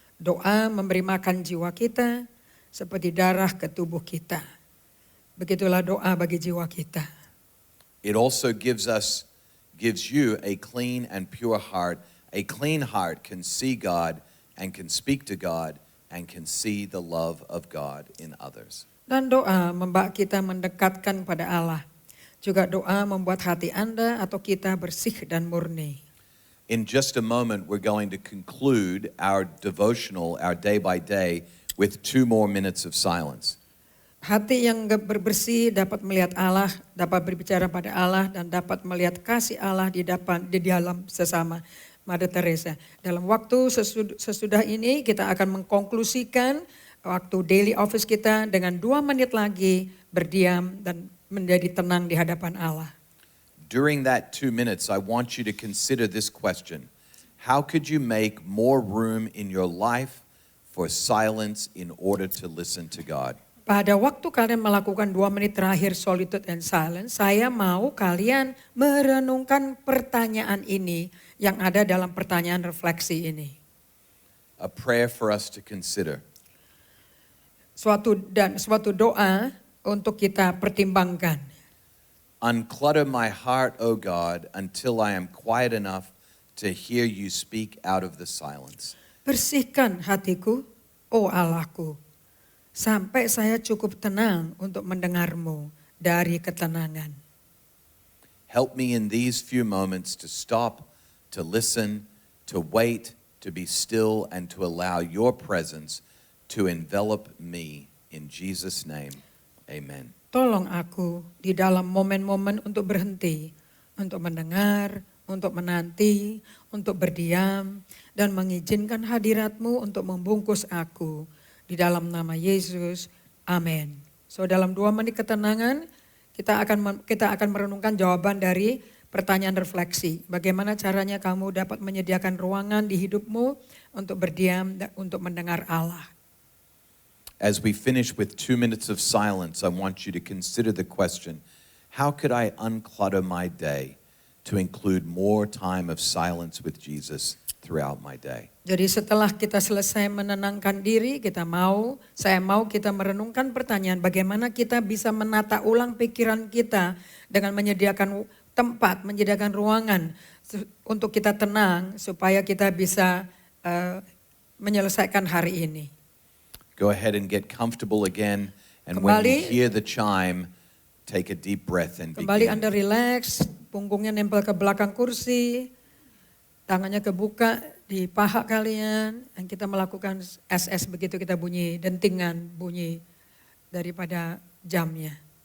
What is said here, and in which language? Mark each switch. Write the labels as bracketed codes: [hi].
[id] Doa memberi makan jiwa kita seperti darah ke tubuh kita. Begitulah doa bagi jiwa kita. [en] It also gives you a clean and pure heart. A clean heart can see God and can speak to God and can see the love of God in others. [id] Dan doa membawa kita mendekatkan pada Allah. Juga doa membuat hati Anda atau kita bersih dan murni. [en] In just a moment, we're going to conclude our devotional, our day by day, with 2 more minutes of silence. [id] Hati yang bersih dapat melihat Allah, dapat berbicara pada Allah, dan dapat melihat kasih Allah di dalam sesama. Mother Teresa. Dalam waktu sesudah ini kita akan mengkonklusikan waktu daily office kita dengan 2 menit lagi berdiam dan menjadi tenang di hadapan Allah. [en] During that 2 minutes, I want you to consider this question. How could you make more room in your life for silence in order to listen to God? [id] Pada waktu kalian melakukan 2 menit terakhir [en] solitude and silence, [id] saya mau kalian merenungkan pertanyaan ini yang ada dalam pertanyaan refleksi ini. [en] A prayer for us to consider. [id] Suatu doa untuk kita pertimbangkan. [en] Unclutter my heart, O God, until I am quiet enough to hear you speak out of the silence. [id] Bersihkan hatiku, oh Allahku, sampai saya cukup tenang untuk mendengarmu dari ketenangan. [en] Help me in these few moments to stop, to listen, to wait, to be still, and to allow your presence to envelop me. In Jesus' name, amen. [id] Tolong aku di dalam momen-momen untuk berhenti, untuk mendengar, untuk menanti, untuk berdiam, dan mengizinkan hadiratmu untuk membungkus aku. Di dalam nama Yesus, amin. So dalam 2 menit ketenangan, kita akan merenungkan jawaban dari pertanyaan refleksi. Bagaimana caranya kamu dapat menyediakan ruangan di hidupmu untuk berdiam dan untuk mendengar Allah. [en] As we finish with 2 minutes of silence, I want you to consider the question, how could I unclutter my day to include more time of silence with Jesus throughout my day? [id] Jadi setelah kita selesai menenangkan diri, saya mau kita merenungkan pertanyaan bagaimana kita bisa menata ulang pikiran kita dengan menyediakan tempat, menyediakan ruangan untuk kita tenang supaya kita bisa menyelesaikan hari ini. [en] Go ahead and get comfortable again, and when you hear the chime, take a deep breath and [id] Kembali Anda [en] begin. [id] relax, punggungnya nempel ke belakang kursi, tangannya kebuka di paha kalian, dan kita melakukan SS begitu kita bunyi dentingan, bunyi daripada jamnya.